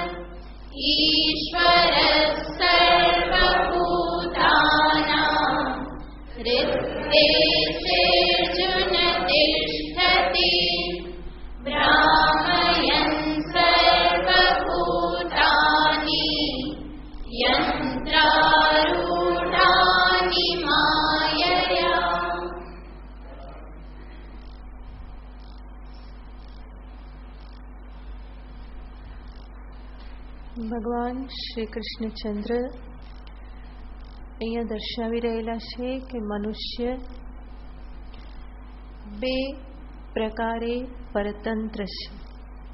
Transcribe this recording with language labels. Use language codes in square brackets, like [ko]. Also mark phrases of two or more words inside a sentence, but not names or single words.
[sa] ईश्वरः सर्वभूतानां हृद्देशेऽर्जुन तिष्ठति। भ्रामयन् सर्वभूतानि यन्त्रारूढानि मायया। [gu] ભગવાન શ્રી કૃષ્ણચંદ્ર અહીંયા દર્શાવી રહેલા છે કે મનુષ્ય બે પ્રકારે પરતંત્ર છે.